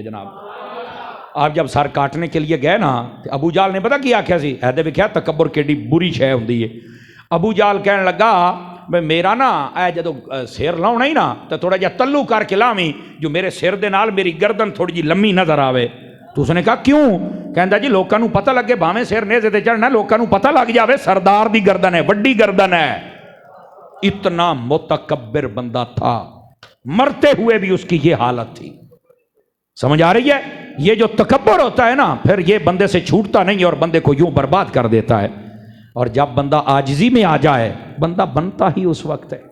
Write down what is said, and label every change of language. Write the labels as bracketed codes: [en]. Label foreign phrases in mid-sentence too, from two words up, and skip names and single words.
[ur] جناب آپ جب سر کاٹنے کے لیے گئے نا، [pa] ابو جہل نے پتا کیا سی ایدے بھی کیا تکبر کیڈی بری شے ہوندی ہے. ابو جہل کہنے لگا میں میرا نا اے جدو سر لاؤنا ہی نا تو تھوڑا جہا تلو کر کے لاویں جو میرے سر دے نال میری گردن تھوڑی جی لمبی نظر آوے. [ur] تو اس نے کہا کیوں؟ [pa] کہندا جی لوکاں نوں پتہ لگے بھاویں سر نیزے تے چڑھنا، لوکاں نوں پتہ لگ جاوے سردار دی گردن ہے، بڑی گردن ہے. [ur] اتنا متکبر بندہ تھا، مرتے ہوئے بھی اس کی یہ حالت تھی. سمجھ آ رہی ہے؟ یہ جو تکبر ہوتا ہے نا پھر یہ بندے سے چھوٹتا نہیں اور بندے کو یوں برباد کر دیتا ہے. اور جب بندہ عاجزی میں آ جائے بندہ بنتا ہی اس وقت ہے.